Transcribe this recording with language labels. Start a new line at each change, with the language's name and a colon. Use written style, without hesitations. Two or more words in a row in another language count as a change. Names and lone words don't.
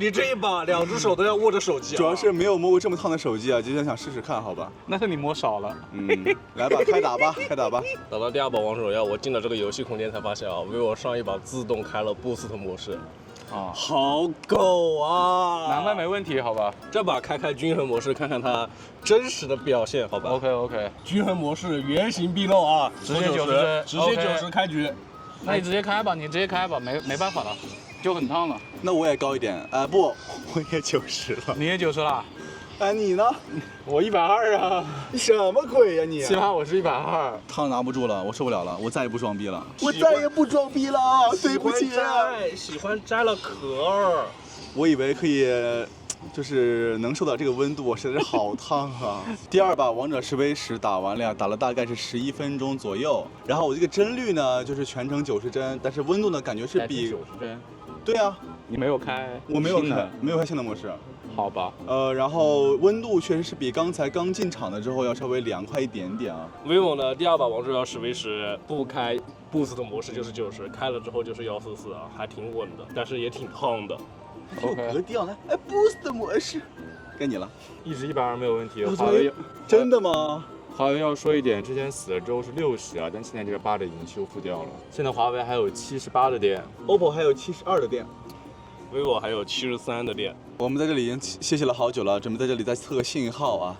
Chinese: 你這一把2隻手都要握着手機。主要是沒有摸過這麼燙的手機啊，就想試試看，好吧？那是你摸少了。來吧，開打吧，開打吧。打到第2把王者榮耀，我進了這個遊戲空間才發現啊，vivo上一把自動開了 Boost 模式。啊，好狗啊！難怪沒問題，好吧？這把開均衡模式，看看它真實的表現，好吧 ？OK。均衡模式原形畢露啊！直接90，直接90開局。那你直接開吧，你直接開吧，沒辦法了，就很燙了。那我也高一點，不，我也90了。你也90了？哎，你呢？我120啊！你什麼鬼呀你？起碼我是120。燙拿不住了，我受不了了，我再也不裝逼了。我再也不裝逼了，對不起。喜歡摘了殼。我以為可以，就是能受到這個溫度，實在是好燙啊！第2把王者10v10打完了呀，打了大概是11 分鐘左右。然後我這個幀率呢，就是全程90幀，但是溫度呢，感覺是比90幀。對啊，你沒有開？我沒有開，沒有開新的模式。好吧，然後溫度確實是比剛才剛進場的之後要稍微涼快一點點啊。vivo 呢，第2把王者榮耀10v10不開 Boost 的模式就是90，開了之後就是144啊，還挺穩的，但是也挺燙的。OK， 格調呢？哎 ，Boost 的模式，該你了。一直120沒有問題。華為真的嗎？華為要說一點，之前死了之後是60啊，但現在這個 bug 已經修復掉了。現在華為還有78的電 ，OPPO 還有72的電。vivo 還有73的電。我們在這裡已經歇息了好久了，準備在這裡再測個信號啊。